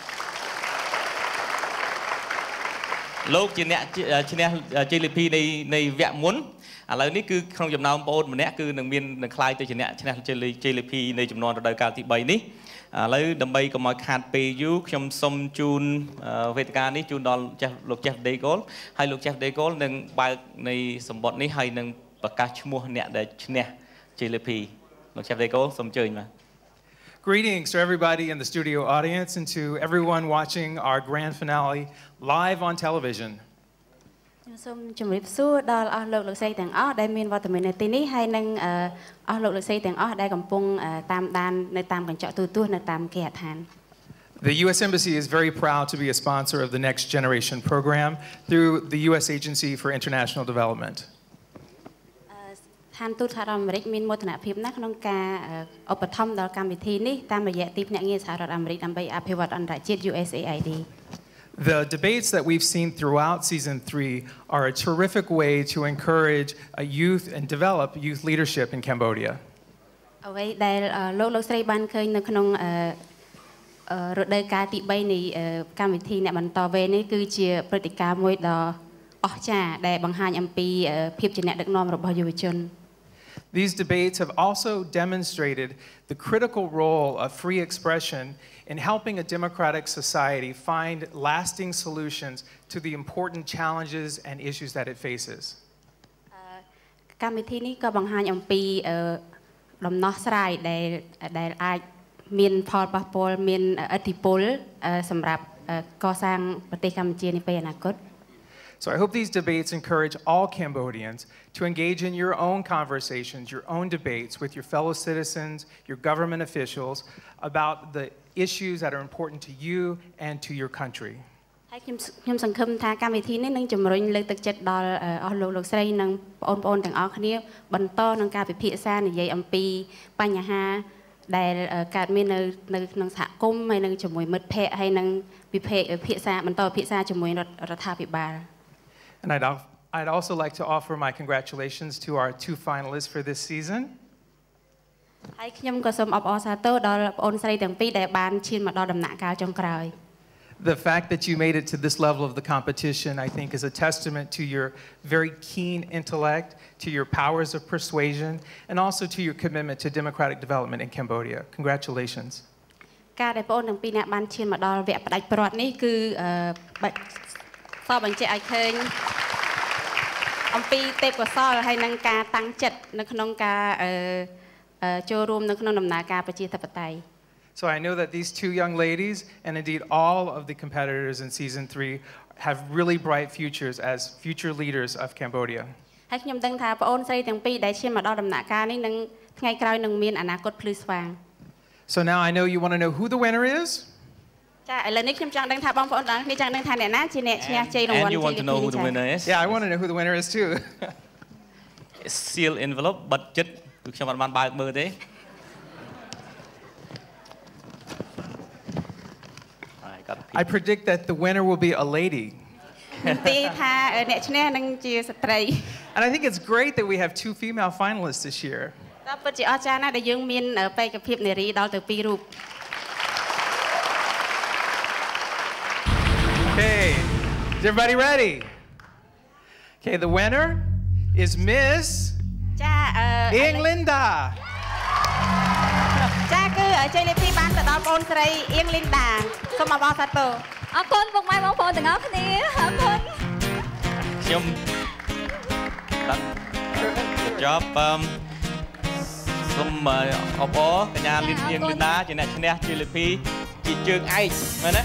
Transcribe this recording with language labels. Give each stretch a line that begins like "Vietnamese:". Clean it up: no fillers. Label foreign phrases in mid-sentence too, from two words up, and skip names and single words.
Khmer: លោកជាអ្នកឈ្នះជ័យលាភីនៃវគ្គមុនឥឡូវនេះគឺក្នុងចំណោមបងប្អូនម្នាក់គឺនឹងមាននឹងខ្លាយទៅជាអ្នកឈ្នះជ័យលាភីនៃចំនួនរដូវកាលទី3នេះឥឡូវដើម្បីកុំឲ្យខាតពេលយូរខ្ញុំសូមជូនវេទិកានេះជូនដល់លោក Jeff Daigle ហើយលោក Jeff Daigle នឹងបើកនៃសម្បត្តិនេះហើយនឹងប្រកាសឈ្មោះអ្នកដែលឈ្នះជ័យលាភីលោក Jeff Daigle សូមអញ្ជើញបាទ
English: Greetings to everybody in the studio audience and to everyone watching our grand finale live on television.
Khmer: សូមជម្រាបសួរដល់អស់លោកលោកស្រីទាំងអស់ដែលមានវត្តមាននៅទីនេះហើយនឹងអស់លោកលោកស្រីទាំងអស់ដែលកំពុងតាមដាននៅតាមកញ្ចក់ទូរទស្សន៍នៅតាមគេហដ្ឋាន
English: The U.S. Embassy is very proud to be a sponsor of the Next Generation program through the U.S. Agency for International Development.
Khmer: ឋានទូតសហរដ្ឋអាមេរិកមានមោទនភាពណាស់ក្នុងការឧបត្ថម្ភដល់កម្មវិធីនេះតាមរយៈទីភ្នាក់ងារសហរដ្ឋអាមេរិកដើម្បីអភិវឌ្ឍអន្តរជាតិ USAID.
English: The debates that we've seen throughout season 3 are a terrific way to encourage youth and develop youth leadership in Cambodia.
Khmer: អ្វីដែលលោកស្រីបានឃើញនៅក្នុងរដូវកាលទី3នៃកម្មវិធីអ្នកបន្តវេននេះគឺជាព្រឹត្តិការណ៍មួយដ៏អស្ចារ្យដែលបង្ហាញអំពីភាពជាអ្នកដឹកនាំរបស់យុវជន
English: These debates have also demonstrated the critical role of free expression in helping a democratic society find lasting solutions to the important challenges and issues that it faces.
Khmer: កម្មវិធីនេះក៏បង្ហាញអំពីដំណោះស្រាយដែលអាចមានផលប៉ះពាល់មានឥទ្ធិពលសម្រាប់កសាងប្រទេសកម្ពុជានាពេលអនាគត
English: So I hope these debates encourage all Cambodians to engage in your own conversations, your own debates with your fellow citizens, your government officials about the issues that are important to you and to your country.
Khmer: ហើយខ្ញុំសង្ឃឹមថាកម្មវិធីនេះនឹងជំរុញលើកទឹកចិត្តដល់អស់លោកស្រីនិងបងប្អូនទាំងអស់គ្នាបន្តនឹងការពិភាក្សានិយាយអំពីបញ្ហាដែលកើតមាននៅក្នុងសហគមន៍ហើយនឹងជាមួយមិត្តភ័ក្តិហើយនឹងពិភាក្សាបន្តពិភាក្សាជាមួយរដ្ឋាភិបាល
English: And I'd also like to offer my congratulations to our 2 finalists for this season.
Khmer: ហើយខ្ញុំក៏សូមអបអរសាទរដល់បងប្អូនស្រីទាំងពីរដែលបានឈានមកដល់ដំណាក់កាលចុងក្រោយ
English: The fact that you made it to this level of the competition, I think, is a testament to your very keen intellect, to your powers of persuasion, and also to your commitment to democratic development in Cambodia. Congratulations.
Khmer: ការដែលបងប្អូនទាំងពីរអ្នកបានឈានមកដល់វគ្គផ្ដាច់ព្រាត់នេះគឺសបបញ្ជាក់ឲ្យឃើញអំពីទេពកោសល្យហើយនឹងការតាំងចិត្តនៅក្នុងការចូលរួមនៅក្នុងដំណើរការប្រជាធិបតេយ្យ
English: So I know that these 2 young ladies, and indeed all of the competitors in season 3, have really bright futures as future leaders of Cambodia.
Khmer: ហើយខ្ញុំដឹងថាបងប្អូនស្រីទាំងពីរដែលឈានមកដល់ដំណាក់កាលនេះនឹងថ្ងៃក្រោយនឹងមានអនាគតភ្លឺស្វាង
English: So now I know you want to know who the winner is.
Khmer: ចាឥឡូវនេះខ្ញុំចង់ដឹងថាបងប្អូនទាំងគ្នាចង់ដឹងថាអ្នកណាជាអ្នកឈ្នះជ័យរង្វាន់
English: And you want to know who the winner is? Yeah, I want to know who the winner is too. Seal envelope
Khmer: បិទចិត្តគឺខ្ញុំអត់បានបើកមើលទេ
English: I predict that the winner will be a lady.
Khmer: ទីថាអ្នកឈ្នះនឹងជាស្ត្រី
English: And I think it's great that we have 2 female finalists this year.
Khmer: តែពិតជាអស្ចារ្យណាស់ដែលយើងមានបេក្ខភាពនារីដល់ទៅ2រូប
English: Is everybody ready? Okay, the winner is Miss Inglinda.
Khmer: ចាគឺជ័យលាភីបានទៅដល់បងស្រីអៀងលីនដាសូមអបអរសាទរ អរគុណពុកម៉ែបងប្អូនទាំងអស់គ្នាអរគុណ ខ្ញុំចប់សូមអបអរកញ្ញាលីនអៀងលីនដាជាអ្នកឈ្នះជ័យលាភីជាជើងឯកមែនទេ